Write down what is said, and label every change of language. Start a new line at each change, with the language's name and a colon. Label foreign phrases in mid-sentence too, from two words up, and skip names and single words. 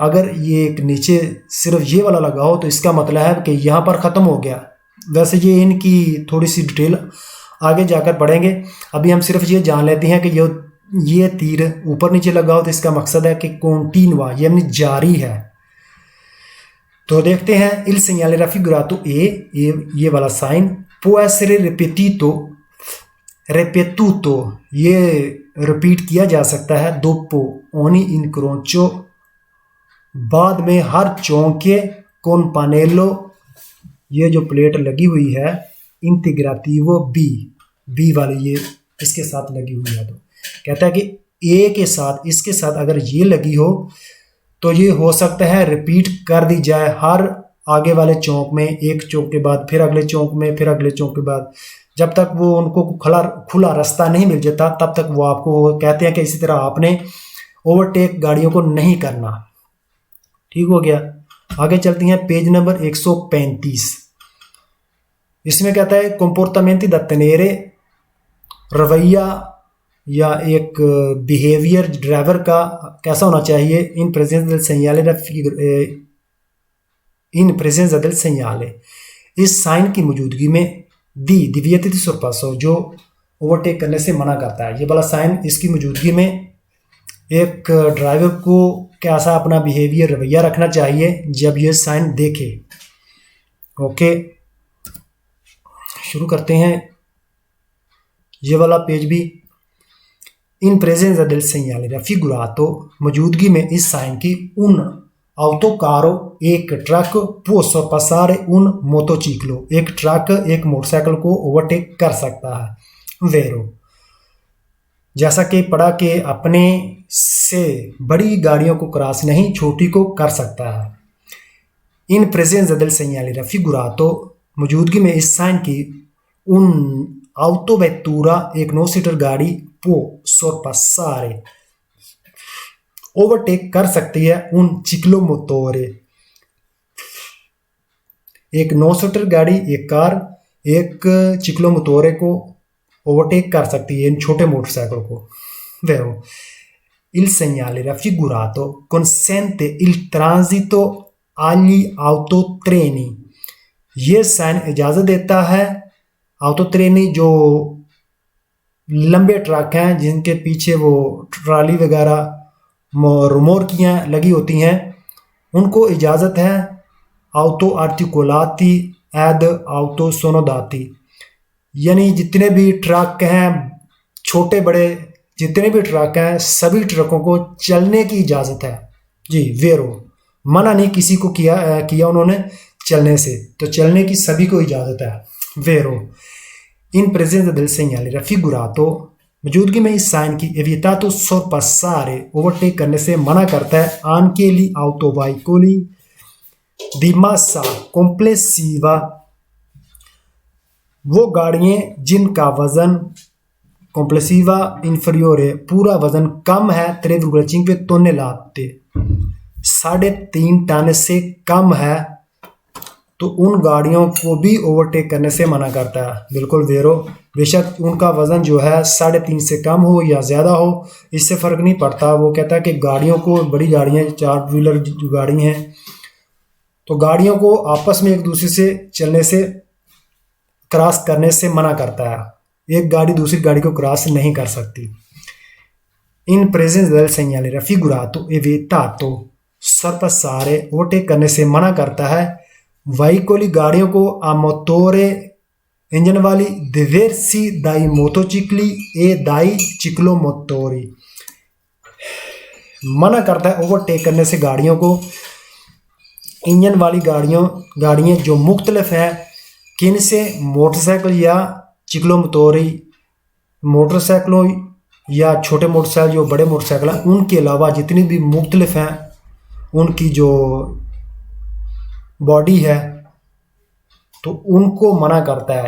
Hindi: अगर ये एक नीचे सिर्फ ये वाला लगा हो तो इसका मतलब है कि यहाँ पर ख़त्म हो गया। वैसे ये इनकी थोड़ी सी डिटेल आगे जाकर पढ़ेंगे, अभी हम सिर्फ ये जान लेते हैं कि ये तीर ऊपर नीचे लगा हो तो इसका मकसद है कि कॉन्टिन्यूआ, यानी जारी है। तो देखते हैं
Italian: il segnale raffigurato
Hindi: ये वाला साइन
Italian: può essere ripetuto,
Hindi: ये रिपीट किया जा सकता है
Italian: dopo ogni incrocio,
Hindi: बाद में हर चौक के
Italian: con pannello,
Hindi: ये जो प्लेट लगी हुई है integrativo बी वाली ये इसके साथ लगी हुई है। तो कहता है कि ए के साथ, इसके साथ अगर ये लगी हो तो ये हो सकता है रिपीट कर दी जाए हर आगे वाले चौक में, एक चौक के बाद फिर अगले चौक में, फिर अगले चौक के बाद, जब तक वो उनको खुला रास्ता नहीं मिल जाता तब तक वो आपको कहते हैं कि इसी तरह आपने ओवरटेक गाड़ियों को नहीं करना। ठीक हो गया, आगे चलती हैं पेज नंबर 135। इसमें कहता है
Italian: comportamenti da tenere,
Hindi: रवैया या एक बिहेवियर ड्राइवर का कैसा होना चाहिए
Italian: in presenza del segnale in presenza del segnale,
Hindi: इस साइन की मौजूदगी में
Italian: di divieto sorpasso
Hindi: जो ओवरटेक करने से मना करता है। ये वाला साइन इसकी मौजूदगी में एक ड्राइवर को कैसा अपना बिहेवियर रवैया रखना चाहिए जब ये साइन देखे। ओके, शुरू करते हैं ये वाला पेज भी।
Italian: in presenza del segnale raffigurato,
Hindi: मौजूदगी में इस साइन की
Italian: un autocarro,
Hindi: एक ट्रक
Italian: può sorpassare un motociclo,
Hindi: एक ट्रक एक मोटरसाइकिल को ओवरटेक कर सकता है। वेरो, जैसा कि पढ़ा कि अपने से बड़ी गाड़ियों को क्रॉस नहीं छोटी को कर सकता है।
Italian: in presenza del segnale raffigurato,
Hindi: मौजूदगी में इस साइन की
Italian: un autovettura,
Hindi: एक 9 सीटर गाड़ी
Italian: può sorpassare,
Hindi: ओवरटेक कर सकती है
Italian: un ciclomotore,
Hindi: एक 9 सीटर गाड़ी एक कार एक चिक्लोमोटोरे को ओवरटेक कर सकती है इन छोटे मोटरसाइकिल को।
Italian: Vero, il segnale raffigurato consente il transito agli autotreni,
Hindi: ये साइन इजाज़त देता है ऑटोट्रेनी जो लंबे ट्रक हैं जिनके पीछे वो ट्राली वगैरह रिमोर्कियाँ लगी होती हैं, उनको इजाज़त है
Italian: auto articolati ed auto snodati,
Hindi: यानी जितने भी ट्रक हैं छोटे बड़े जितने भी ट्रक हैं सभी ट्रकों को चलने की इजाज़त है। जी, वेरो, मना नहीं किसी को किया उन्होंने चलने से, तो चलने की सभी को इजाज़त है।
Italian: vero, in presenza del segnale raffigurato,
Hindi: मौजूदगी में इस साइन की
Italian: evitato sorpassare,
Hindi: ओवरटेक करने से मना करता है
Italian: anche gli autoveicoli di massa complessiva,
Hindi: वो गाड़ियाँ जिनका वजन
Italian: complessiva inferiore,
Hindi: पूरा वजन कम है 3,5 tonnellate, 3.5 टन से कम है, तो उन गाड़ियों को भी ओवरटेक करने से मना करता है। बिल्कुल वेरो, बेशक उनका वज़न जो है 3.5 से कम हो या ज़्यादा हो इससे फ़र्क नहीं पड़ता। वो कहता है कि गाड़ियों को, बड़ी गाड़ियाँ 4 व्हीलर जो गाड़ी हैं, तो गाड़ियों को आपस में एक दूसरे से चलने से क्रॉस करने से मना करता है। एक गाड़ी दूसरी गाड़ी को क्रॉस नहीं कर सकती।
Italian: in presenza del segnale raffigurato è vietato sorpassare,
Hindi: ओवरटेक करने से मना करता है veicoli, गाड़ियों को
Italian: a motore,
Hindi: इंजन वाली,
Italian: diversi dai motocicli e dai ciclomotori,
Hindi: मना करता है ओवरटेक करने से गाड़ियों को, इंजन वाली गाड़ियाँ जो मुख्तलिफ हैं किन से, मोटरसाइकिल या चिक्लोमोटोरी, मोटरसाइकिलों या छोटे मोटरसाइकिल जो बड़े मोटरसाइकिल हैं उनके अलावा जितनी भी मुख्तलिफ हैं उनकी जो बॉडी है तो उनको मना करता है।